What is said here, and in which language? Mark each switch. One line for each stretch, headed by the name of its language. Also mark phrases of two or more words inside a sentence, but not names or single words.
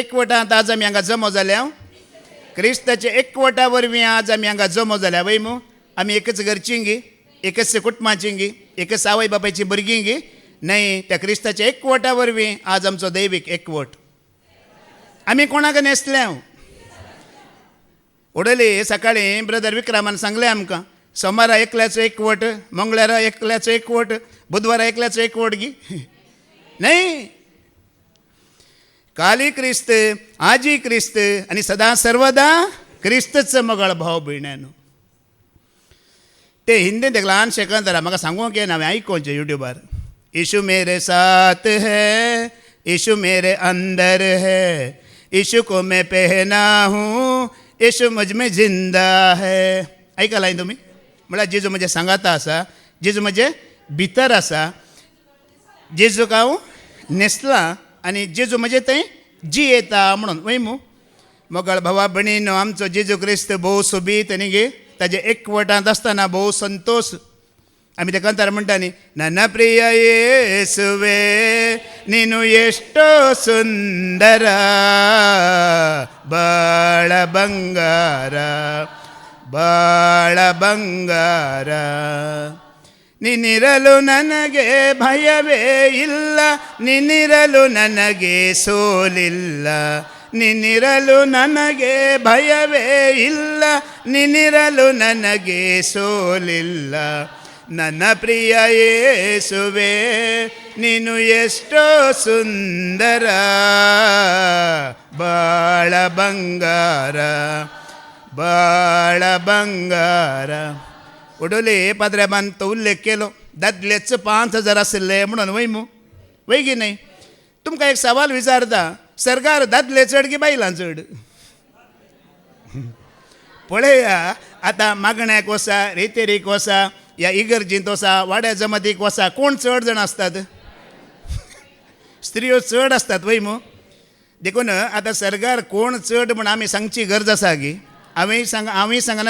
Konkani: एकवटांत आज आमी हांगा जमो जाल्या क्रिस्ताच्या एकवटा वरवीं आज आमी हांगा जमो जाल्या वय मू आमी एकच घरचीं गी एकच कुटुंबाचीं गी एकच आवय बापायचीं भुरगीं गी न्हय त्या क्रिस्ताच्या एकवटा वरवीं आज आमचो दैवीक एकवट आमी कोणाक नेसल्या उडली सकाळीं ब्रदर विक्रमान सांगलें आमकां सोमारा एकल्याचो एकवट मंगळारा एकल्याचो एकवट बुधवारा एकल्याचो एकवट गी न्हय काली क्रिस्त आजी क्रिस्त आनी सदां सर्वदा क्रिस्तच मोगाळ भाव भयण्यानो ते हिंदीन ते ल्हान शेकंदरा म्हाका सांगूंक येना हांवें आयकोवचें युट्यूबार
Hindi: यीशु मेरे साथ है यीशु मेरे अंदर है यीशु को मैं पहना हूँ यीशु मुझ में जिंदा है
Konkani: आयकलां तुमी म्हळ्यार जेजू म्हजे सांगाता आसा जेजू म्हजे भितर आसा जेजूक हांव न्हेसलां आनी जेजू म्हजे थंय जियेता म्हणून वय मू मोगाळ भावा भयणीनो आमचो जेजू क्रिस्त भोव सोबीत आनी गे ताजे एकवटांत आसतना भोव संतोश आमी ते कंतार म्हणटा न्ही
Kannada: ನನ್ನ ಪ್ರಿಯ ಯೇಸುವೆ ನೀನು ಎಷ್ಟೋ ಸುಂದರ ಬಾಳ ಬಂಗಾರ ಬಾಳ ಬಂಗಾರ ನಿನ್ನಿರಲು ನನಗೆ ಭಯವೇ ಇಲ್ಲ ನಿನ್ನಿರಲು ನನಗೆ ಸೋಲಿಲ್ಲ ನಿನ್ನಿರಲು ನನಗೆ ಭಯವೇ ಇಲ್ಲ ನಿನ್ನಿರಲು ನನಗೆ ಸೋಲಿಲ್ಲ ನನ್ನ ಪ್ರಿಯ ಯೇಸುವೆ ನೀನು ಎಷ್ಟೋ ಸುಂದರ ಬಾಳ ಬಂಗಾರ ಬಾಳ ಬಂಗಾರ
Konkani: उडोले पाद्र्याबान तो उल्लेख केलो दादलेच 5,000 आसले म्हणून वय मू वय गी न्हय तुमकां एक सवाल विचारता सरकार दादले चड की बायलां चड पळया आतां मागण्याक वसा रेतेरीक वसा या इगर्जींत वसा वाड्या जमातीक वसा कोण चड जाण आसतात स्त्रियो चड आसतात वय मू देखून आतां सरकार कोण चड म्हण आमी सांगची गरज आसा गी हांवें सांगना